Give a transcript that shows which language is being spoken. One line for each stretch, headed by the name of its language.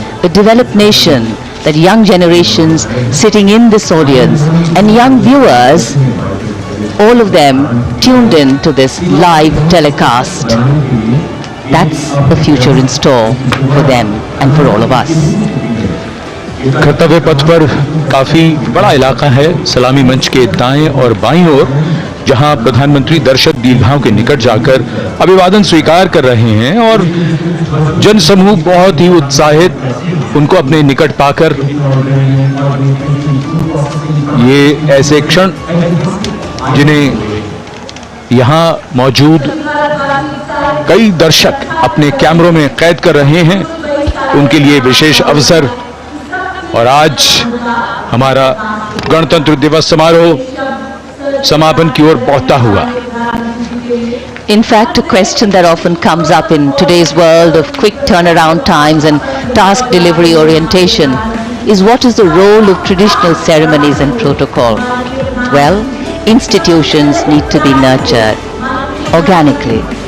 English: A developed nation that young generations sitting in this audience and young viewers, all of them tuned in to this live telecast. That's the future in store for them and for all of us.
Hindi: कर्तव्य पथ पर काफी बड़ा इलाका है, सलामी मंच के दाएं और बाईं ओर, जहां प्रधानमंत्री दर्शक दीर्घाओं के निकट जाकर अभिवादन स्वीकार कर रहे हैं और जनसमूह बहुत ही उत्साहित उनको अपने निकट पाकर, ये ऐसे क्षण जिन्हें यहां मौजूद कई दर्शक अपने कैमरों में कैद कर रहे हैं, उनके लिए विशेष अवसर। और आज हमारा गणतंत्र दिवस समारोह समापन की ओर बढ़ता हुआ।
English: In fact, a question that often comes up in today's world of quick turnaround times and task delivery orientation is what is the role of traditional ceremonies and protocol? Well, institutions need to be nurtured organically.